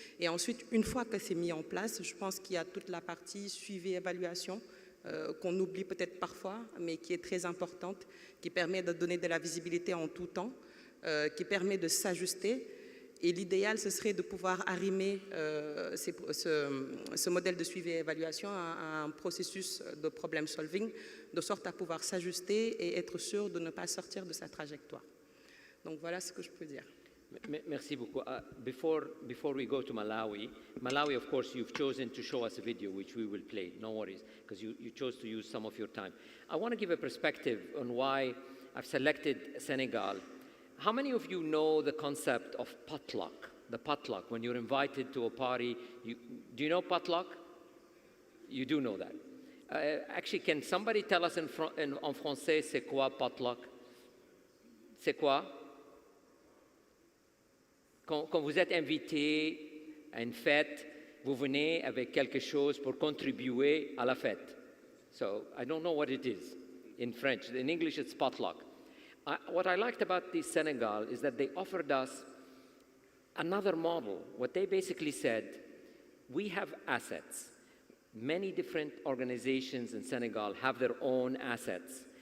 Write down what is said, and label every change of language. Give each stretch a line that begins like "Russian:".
French: Et ensuite, une fois que c'est mis en place, je pense qu'il y a toute la partie suivi-évaluation qu'on oublie peut-être parfois, mais qui est très importante, qui permet de donner de la visibilité en tout temps, qui permet de s'ajuster. Et l'idéal, ce serait de pouvoir arrimer ce modèle de suivi et évaluation à un processus de problem solving, de sorte à pouvoir s'ajuster et être sûr de ne pas sortir de sa trajectoire. Donc voilà ce que je peux dire. Merci beaucoup.
English: Before we go to Malawi, of course, you've chosen to show us a video, which we will play, no worries, because you chose to use some of your time. I want to give a perspective on why I've selected Senegal. How many of you know the concept of potluck? The potluck, when you're invited to a party, do you know potluck? You do know that. Actually, can somebody tell us
French: en français, c'est quoi potluck? C'est quoi? Quand vous êtes invité à une fête, vous venez avec quelque chose pour contribuer à la fête.
English: So, I don't know what it is in French. In English, it's potluck. What I liked about the Senegal is that they offered us another model. What they basically said, we have assets. Many different organizations in Senegal have their own assets.